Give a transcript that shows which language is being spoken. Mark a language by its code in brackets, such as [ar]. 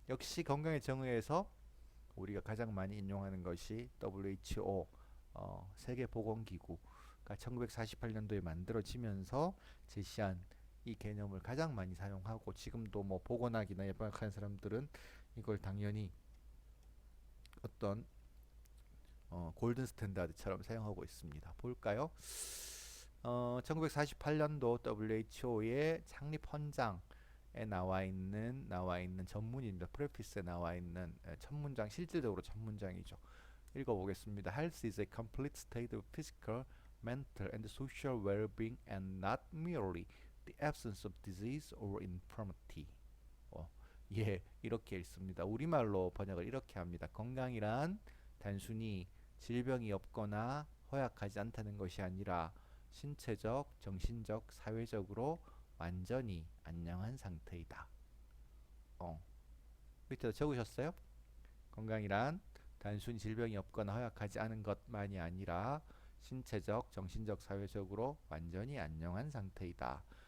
[ko] 역시 건강의 정의에서 우리가 가장 많이 인용하는 것이 WHO 세계보건기구가 1948년도에 만들어지면서 제시한 이 개념을 가장 많이 사용하고 지금도 뭐 보건학이나 예방학하는 사람들은 이걸 당연히 어떤 골든 스탠다드처럼 사용하고 있습니다. 볼까요? 1948년도 WHO의 창립 헌장에 나와 있는 전문입니다. 프레피스에 나와 있는 첫 문장 실질적으로 첫 문장이죠. 읽어보겠습니다. [en] Health is a complete state of physical, mental, and social well-being, and not merely the absence of disease or infirmity. [ko] 어, 예, 이렇게 읽습니다. 우리말로 번역을 이렇게 합니다. 건강이란 단순히 질병이 없거나 허약하지 않다는 것이 아니라 신체적, 정신적, 사회적으로 완전히 안녕한 상태이다. 어, 밑에다 적으셨어요? 건강이란 단순히 질병이 없거나 허약하지 않은 것만이 아니라 신체적, 정신적, 사회적으로 완전히 안녕한 상태이다.